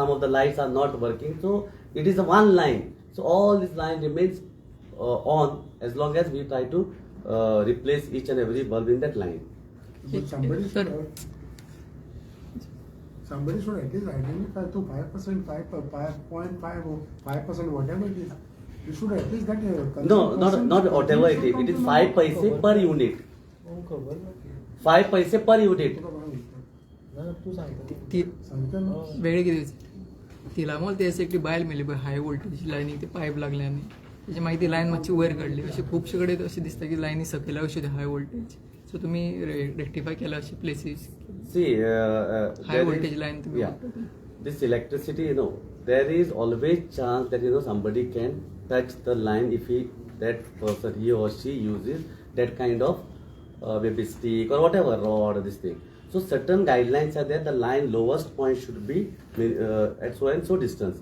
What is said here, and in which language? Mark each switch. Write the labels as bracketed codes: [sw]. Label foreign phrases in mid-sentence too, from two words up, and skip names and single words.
[en] Some of the lights are not working, so it is a one line. So all this line remains on as long as we try to replace each and every bulb in that line. But somebody should at least identify to 5%, 5.5 or 5%, whatever it is. You should at least get a No, not whatever it is. It is 5 paise per unit. [kok] खबर ना [en] 5 paise per unit. [kok] तू सांगता ती सांगता ना. वेळ किती तिला मग ते एकटी बायल मेली पळय [en] high voltage [kok] लायनीक ते पायप लागले आनी तेजे मागीर ती लायन मातशी वयर काडली अशें खुबशे कडेन अशें दिसता की लायनी सकयल्या अशें [en] high voltage so [kok] तुमी रेक्टिफाय केला अशें प्लेसीस [en] See, हाय there वोल्टेज is- [kok] लायन तुमी [en] yeah, this electricity, there is always chance that somebody can touch the line if that person, he or she uses that kind of maybe stick or whatever rod or this thing. So certain guidelines are there. The line lowest point should be at so and so distance.